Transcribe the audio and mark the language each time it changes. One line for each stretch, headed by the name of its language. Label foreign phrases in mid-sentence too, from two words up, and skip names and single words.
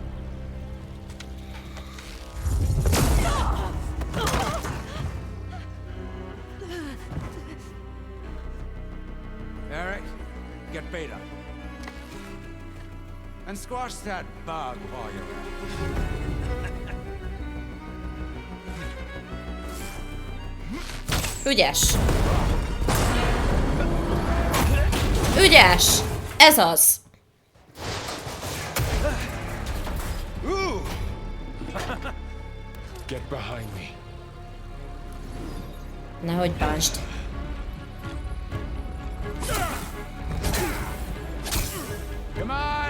English: Eric, get Béta. And squash that bug while you're at it.
Hungarian: Ügyes. Ügyes! Ez az.
English: Get behind me.
Hungarian: Nehogy bánsd.
English: Come on!